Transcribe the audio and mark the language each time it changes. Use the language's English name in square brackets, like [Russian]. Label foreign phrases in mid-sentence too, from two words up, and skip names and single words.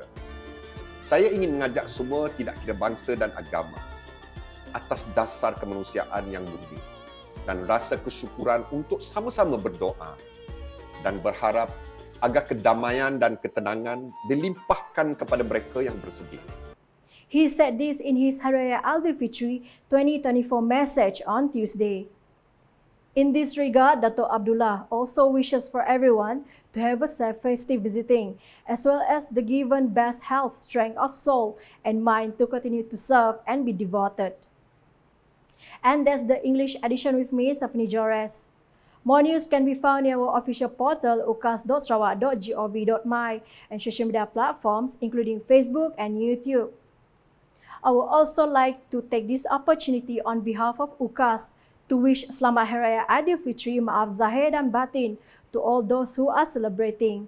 [Malay] Saya ingin mengajak semua tidak kira bangsa dan agama atas dasar kemanusiaan yang murni dan rasa kesyukuran untuk sama-sama berdoa dan berharap agar kedamaian dan ketenangan dilimpahkan kepada mereka yang bersedih. [English] He said this in his Hari Raya Aidilfitri 2024 message on Tuesday. In this regard, Dato' Abdullah also wishes for everyone to have a safe festive visiting, as well as the given best health, strength of soul and mind to continue to serve and be devoted. And that's the English edition with me, Stephanie Jores. More news can be found in our official portal ukas.sarawak.gov.my and social media platforms including Facebook and YouTube. I would also like to take this opportunity on behalf of UKAS to wish [Malay] Selamat Hari Raya Aidilfitri, maaf zahir dan batin [English] to all those who are celebrating.